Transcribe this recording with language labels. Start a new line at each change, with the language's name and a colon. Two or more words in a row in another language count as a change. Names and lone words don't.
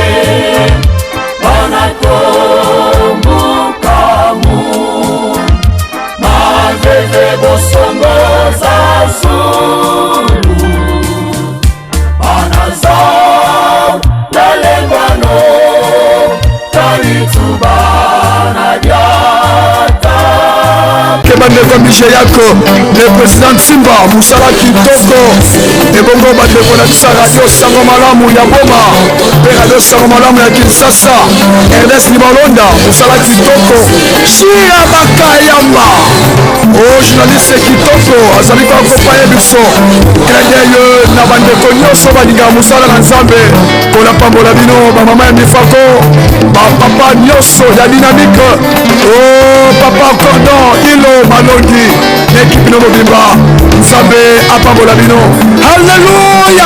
Lingala: mana kombukamu maveve bosongo za sulu mana zao lalengwano talitubana diata bandeko Mijeyako,
French: le président
Lingala: Simba, Moussala Kitoko, et bongo bandeko Natisa Radio Sango Malamu ya Boma, Père Radio Sango Malamu ya Kinshasa, Ernest Libalonda, Moussala Kitoko, Shira Bakayamba, oh journaliste Kitoko, azali ko accompagner biso, Krenye na bandeko nyonso balinga Moussala na Nzambe,
French: pour la
Lingala: pambola bino, ba mama ya Mifako, ba papa nyonso ya dynamique, oh papa Cordon, Ilo Malongi, l'équipe no mobimba, Nzambe apambola bino, Alléluia.